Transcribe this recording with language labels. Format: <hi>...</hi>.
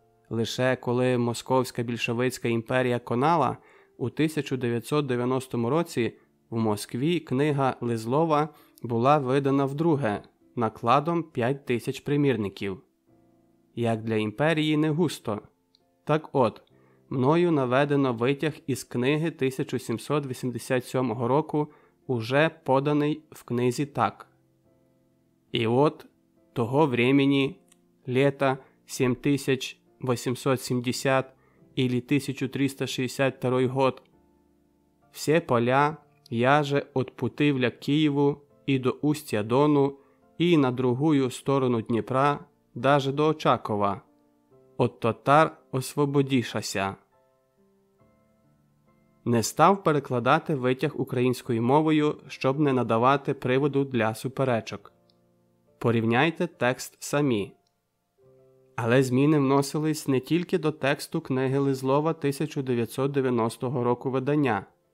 <uk>Лише коли Московська більшовицька імперія конала, у 1990 році в Москві книга Лизлова була видана вдруге накладом 5000 примірників. Як для імперії не густо. Так от, мною наведено витяг із книги 1787 року, уже поданий в книзі так.</uk> <ru>«И от того времени, лета 7870 или 1362 год, все поля, яже от Путивля к Киеву и до устья Дону, и на другую сторону Днепра, даже до Очакова, от татар освободішася».</ru> <uk>Не став перекладати витяг українською мовою, щоб не надавати приводу для суперечок. Порівняйте текст самі. Але зміни вносились не тільки до тексту книги Лизлова 1990 року видання.</uk>